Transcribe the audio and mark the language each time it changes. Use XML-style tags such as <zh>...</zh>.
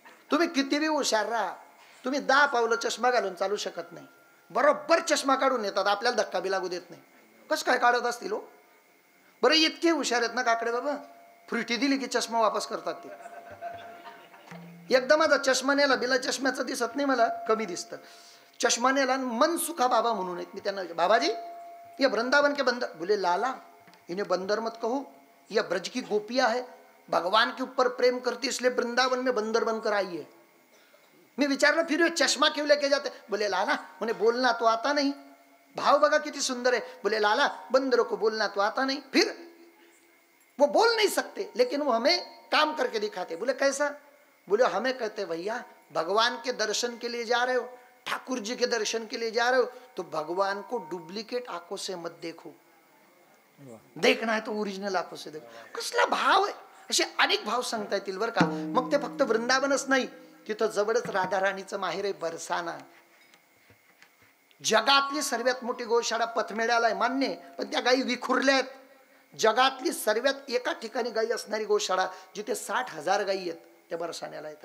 <mr>तुम्ही किती बी हुशार राहा, तुम्ही 10 पावलं चष्मा घालून चालू शकत नाही. बरोबर चष्मा काढून येतात, आपल्याला धक्का बी लागू देत नाही. कसं काय काढत असतील हो? बरं इतके हुशार आहेत ना काकडे बाबा, फ्रुटी दिली की चष्मा वापस करतात ते. एकदा माझा चष्मा नेला, बिला चष्म्याचं दिसत नाही मला, कमी दिसतं. चष्मा नेला, मनसुखा बाबा म्हणून आहेत, मी त्यांना</mr> <hi>बाबाजी ये वृंदावन के बंदर, बोले लाला इन्हें बंदर मत कहो, यह ब्रज की गोपिया है, भगवान के ऊपर प्रेम करती इसलिए वृंदावन में बंदर बनकर आई है.</hi> <mr>मी विचारलं</mr> <hi>फिर ये चष्मा क्यों लेके जाते? बोले लाला उन्हें बोलना तो आता नहीं.</hi> <mr>भाव बघा किती सुंदर</mr> <hi>है. बोले लाला बंदरों को बोलना तो आता नहीं, फिर वो बोल नहीं सकते लेकिन वो हमें काम करके दिखाते. बोले कैसा? बोले हमें कहते भैया भगवान के दर्शन के लिए जा रहे हो, ठाकुर जी के दर्शन के लिए जा रहे हो, तो भगवान को डुप्लीकेट आंखों से मत देखो, देखना है तो ओरिजिनल आंखों से देखो.</hi> <mr>कसला भाव आहे. असे अनेक भाव सांगता येतील बरं का. मग ते फक्त वृंदावनच नाही, तिथं जवळच राधा राणीचं माहेर आहे बरसाना. जगातली सर्वात मोठी गोशाळा पथमेड्याला आहे मान्य, पण त्या गायी विखुरल्या आहेत. जगातली सर्वात एका ठिकाणी गायी असणारी गोशाळा जिथे 60,000 गायी आहेत त्या बरसाण्याला आहेत.</mr>